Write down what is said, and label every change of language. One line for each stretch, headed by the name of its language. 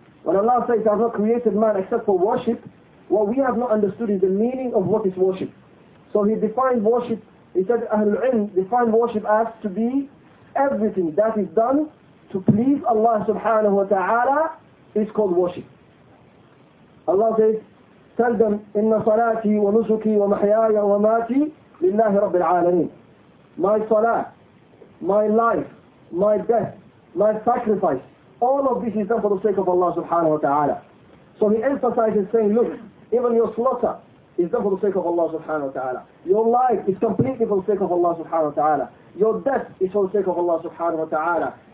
English: When Allah says, I have not created man except for worship, what we have not understood is the meaning of what is worship. So he defined worship, he said, Ahlul Ilm defined worship as to be everything that is done to please Allah subhanahu wa ta'ala is called worship. Allah says, tell them,
Arabic: إِنَّ صَلَاتِي وَنُسُكِي وَمَحْيَايَ وَمَاتِي لِلَّهِ رَبِّ الْعَالَمِينَ.
English: My salah, my life, my death, my sacrifice, all of this is done for the sake of Allah subhanahu wa ta'ala. So he emphasizes saying, look, even your slaughter is done for the sake of Allah subhanahu wa ta'ala. Your life is completely for the sake of Allah subhanahu wa ta'ala. Your death is for the sake of Allah subhanahu wa ta'ala.